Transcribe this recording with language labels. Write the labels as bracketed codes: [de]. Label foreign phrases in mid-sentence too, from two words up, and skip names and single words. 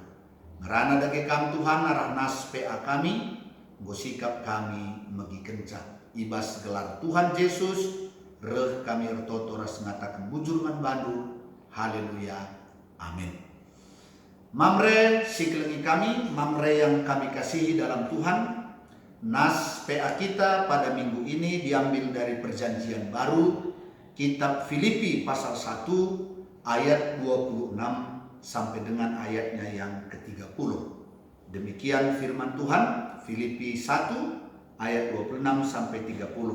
[btx] Ngerana dage kam Tuhan arah nas PA kami, gosikap kami megi kencang. Ibas gelar Tuhan Yesus, reh kami ertoto ras ngatakan bujur man bandu, haleluya, amin. Mamre siklengi kami, [id] mamre yang kami kasihi dalam Tuhan, nas PA kita pada minggu ini diambil dari perjanjian baru, kitab Filipi pasal 1, ayat 26 sampai dengan ayatnya yang ke-30. Demikian firman Tuhan, Filipi 1 ayat 26 sampai 30.